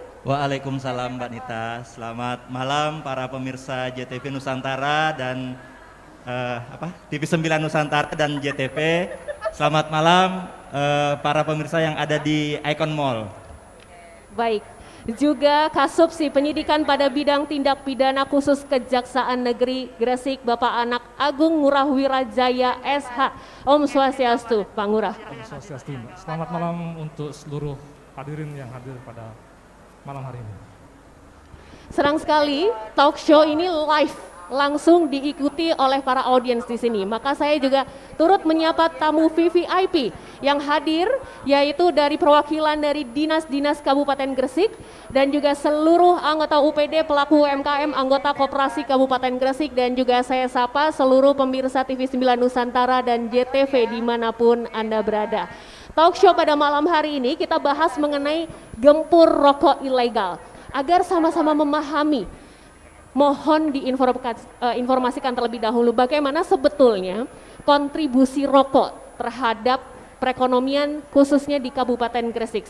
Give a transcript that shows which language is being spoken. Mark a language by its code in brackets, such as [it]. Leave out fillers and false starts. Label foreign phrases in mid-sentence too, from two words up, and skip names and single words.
[id] Waalaikumsalam Mbak Nita. Selamat malam para pemirsa JTV Nusantara dan TV 9 Nusantara dan JTV. Selamat malam para pemirsa yang ada di Icon Mall. Baik, juga Kasubsi Penyidikan pada bidang tindak pidana khusus Kejaksaan Negeri Gresik, Bapak Anak Agung Ngurah Wirajaya SH. Om Swastiastu, Pak Ngurah. Om Swastiastu. Selamat malam untuk seluruh hadirin yang hadir pada malam hari ini. Senang sekali [en] talk show [id] ini live, langsung diikuti oleh para audiens di sini. Maka saya juga turut menyapa tamu VVIP yang hadir, yaitu dari perwakilan dari dinas-dinas Kabupaten Gresik dan juga seluruh anggota UPD, pelaku UMKM, anggota Koperasi Kabupaten Gresik, dan juga saya sapa seluruh pemirsa TV 9 Nusantara dan JTV dimanapun Anda berada. [en] Talk show [id] pada malam hari ini kita bahas mengenai gempur rokok ilegal. Agar sama-sama memahami, mohon diinformasikan terlebih dahulu bagaimana sebetulnya kontribusi rokok terhadap perekonomian khususnya di Kabupaten Gresik.